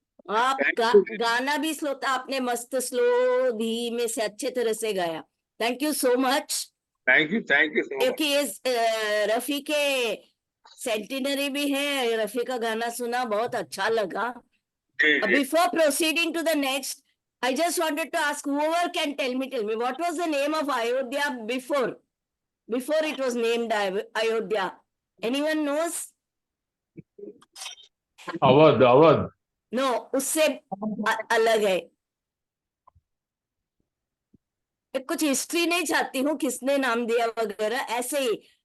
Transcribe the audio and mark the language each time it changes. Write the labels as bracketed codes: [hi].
[hi] आपका गाना भी स्लो था, आपने मस्त स्लो धीमे से अच्छे तरह से गाया. [en] Thank you so much. Thank you so much. [hi] क्योंकि ये रफी के सेंटिनरी भी है. रफी का गाना सुना, बहुत अच्छा लगा. [en] Before proceeding to the next, I just wanted to ask whoever can tell me what was the name of Ayodhya before it was named Ayodhya? Anyone knows? [hi] Awadh [en] No, [hi] उससे अलग है. कुछ हिस्ट्री नहीं चाहती हूँ किसने नाम दिया वगैरह, ऐसे ही.